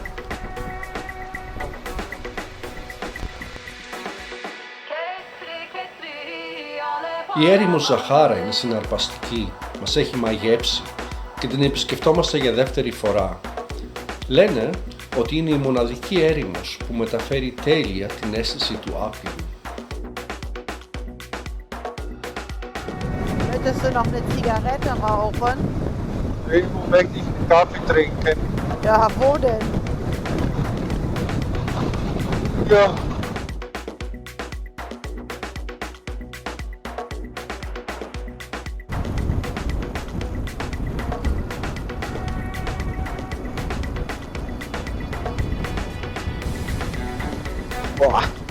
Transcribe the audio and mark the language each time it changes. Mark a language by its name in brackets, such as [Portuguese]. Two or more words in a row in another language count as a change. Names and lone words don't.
[Greek] Η έρημος Ζαχάρα είναι συναρπαστική, μας έχει μαγέψει και την επισκεφτόμαστε για δεύτερη φορά. Λένε ότι είναι η μοναδική έρημος που μεταφέρει τέλεια την αίσθηση του άπειρου. [German] Möchtest du noch eine Zigarette rauchen? Irgendwo möchte ich einen Kaffee trinken. Ja, wo denn? Ja. Boah.